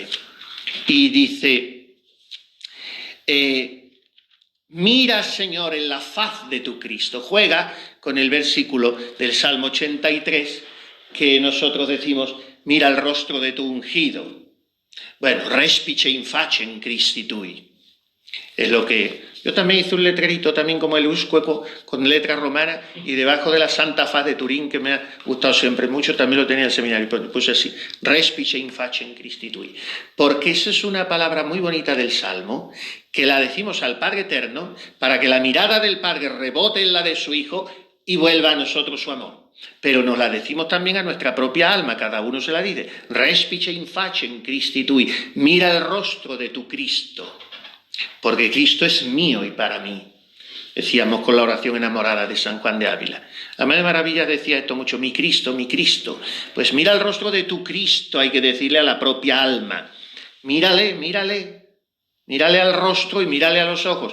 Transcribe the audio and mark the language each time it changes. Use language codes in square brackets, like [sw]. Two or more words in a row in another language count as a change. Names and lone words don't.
[es] Y dice, mira, Señor, en la faz de tu Cristo. Juega con el versículo del Salmo 83 que nosotros decimos, mira el rostro de tu ungido. Bueno, [la] respice in facem Christi tui. [es] Es lo que... Yo también hice un letrerito también como el Uscueco con letra romana y debajo de la Santa Faz de Turín, que me ha gustado siempre mucho, también lo tenía en el seminario, puse así, [la] respice in facem Christi tui. [es] Porque esa es una palabra muy bonita del Salmo, que la decimos al Padre Eterno para que la mirada del Padre rebote en la de su Hijo y vuelva a nosotros su amor. Pero nos la decimos también a nuestra propia alma, cada uno se la dice, [la] respice in facem Christi tui, [es] mira el rostro de tu Cristo. Porque Cristo es mío y para mí. Decíamos con la oración enamorada de San Juan de Ávila. La Madre Maravilla decía esto mucho, mi Cristo, mi Cristo. Pues mira el rostro de tu Cristo, hay que decirle a la propia alma. Mírale, mírale, mírale al rostro y mírale a los ojos.